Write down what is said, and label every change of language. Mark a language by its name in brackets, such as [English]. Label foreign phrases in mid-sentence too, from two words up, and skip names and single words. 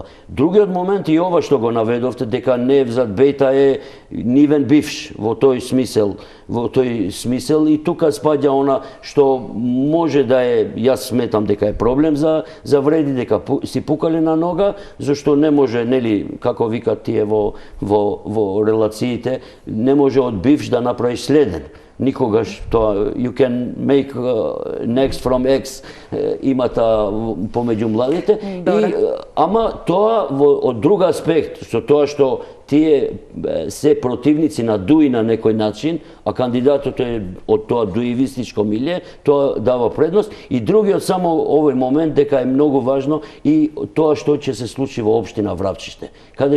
[Macedonian] Другиот момент и ова што го наведовте дека Невзат Бејта е нивен бивш во тој смисел и тука спаѓа она што може да е, јас сметам дека е проблем за Вреди, дека си пукале на нога, зашто не може, нели, како викат тие во релациите, не може од бивш да направи следен. Никогаш тоа, [English] you can make next from X, [Macedonian] имата помеѓу младите. Ама тоа од друг аспект, со тоа што тие се противници на Дуи на некој начин, а кандидатот е од тоа дуивистичко милје, тоа дава предност. И другиот само овој момент дека е многу важно и тоа што ќе се случи во општина Врапчиште, каде